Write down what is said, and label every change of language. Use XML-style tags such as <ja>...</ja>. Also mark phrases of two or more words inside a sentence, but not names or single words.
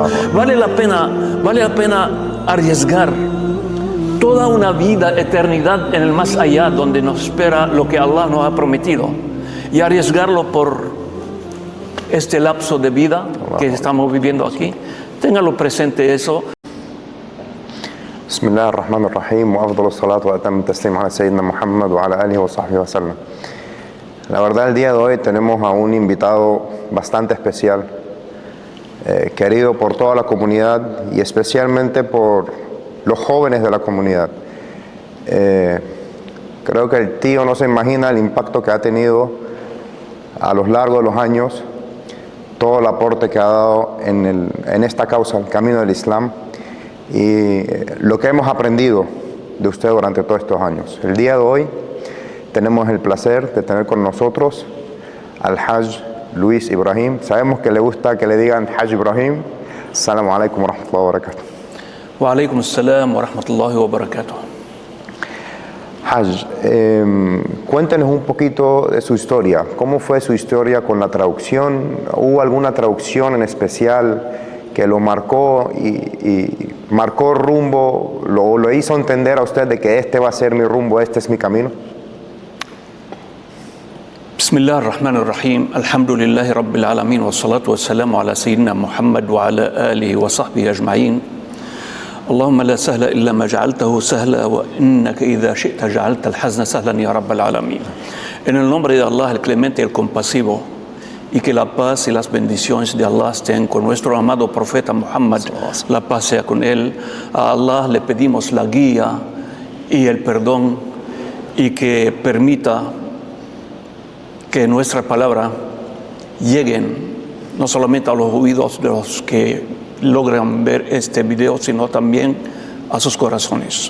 <es>Vale la pena arriesgar toda una vida, eternidad en el más allá, donde nos espera lo que Allah nos ha prometido, y arriesgarlo por este lapso de vida que estamos viviendo aquí. Téngalo presente eso.</es> <ar>بسم الله الرحمن الرحيم، وأفضل الصلاة وأتم التسليم على سيدنا محمد وعلى آله وصحبه وسلم.</ar> <es>La verdad, el día de hoy tenemos a un invitado bastante especial, querido por toda la comunidad y especialmente por los jóvenes de la comunidad. Creo que el tío no se imagina el impacto que ha tenido a lo largo de los años, todo el aporte que ha dado en esta causa, el camino del Islam, y lo que hemos aprendido de usted durante todos estos años. El día de hoy tenemos el placer de tener con nosotros al Hajj Luis Ibrahim. Sabemos que le gusta que le digan Hajj Ibrahim.</es> <ar>السلام عليكم ورحمة الله وبركاته. وعليكم السلام ورحمة الله وبركاته.</ar> <es>Hajj, cuéntenos un poquito de su historia. ¿Cómo fue su historia con la traducción? ¿Hubo alguna traducción en especial que lo marcó y marcó rumbo, lo hizo entender a usted de que este va a ser mi rumbo, este es mi camino?</es> <ar>بسم الله الرحمن الرحيم. الحمد لله رب العالمين. والصلاة والسلام على سيدنا محمد وعلى آله وصحبه أجمعين. اللهم لا سهل إلا ما جعلته سهلا وإنك إذا شئت جعلت الحزن سهلا يا رب العالمين.</ar> <es>En el nombre de Allah, el clemente y el compasivo, y que la paz y las bendiciones de Allah estén con nuestro amado profeta Muhammad, la paz sea con él. A Allah le pedimos la guía y el perdón, y que permita que nuestra palabra lleguen no solamente a los oídos de los que logran ver este video, sino también a sus corazones.</es>